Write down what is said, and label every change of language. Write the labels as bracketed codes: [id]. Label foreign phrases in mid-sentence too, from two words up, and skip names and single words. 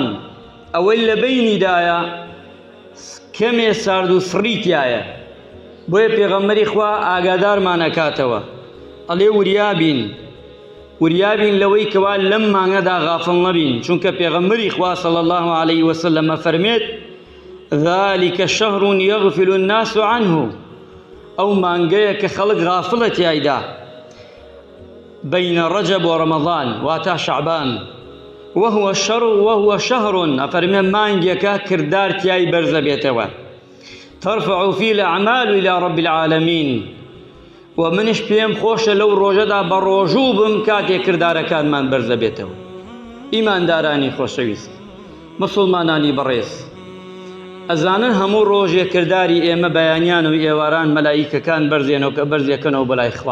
[ckb] ئەوەی لە بەینیدایە کەمێ سارد و فڕیتایە، بۆیە پێغەمبەری خوا ئاگادارمان ئەکاتەوە، ئەڵێ وریابین لەوەی کەوا لەم مانگەدا غافڵ نەبین، چونکە پێغەمبەری خوا [ar] صلی الله علیه وسلم [ckb] فەرمێت: [ar] ذلك شهر يغفل الناس عنه، [ckb] ئەو مانگەیە کە خەڵک غافڵە تیایدا، بین ڕەجەب و ڕەمەضان واتە شەعبان، [ar] وهو شهر [ckb] ئەفەرمێ مانگێکە کردار تیای بەرزە بێتەوە، [ar] ترفع فيه الأعمال إلى رب العالمين. [ckb] و منش پێم خۆشە لەو ڕۆژەدا بە ڕۆژوو بم کاتێک کردارەکانمان بەرزە بێتەوە. ئیماندارانی خۆشەویست، مسلمانانی بەڕێز، ئەزانن هەموو ڕۆژێک کرداری ئێمە بەیانیان و ئێواران مەلایکەکان بەرزێنەوە کە بەرزێکەنەوە بەلای خوا.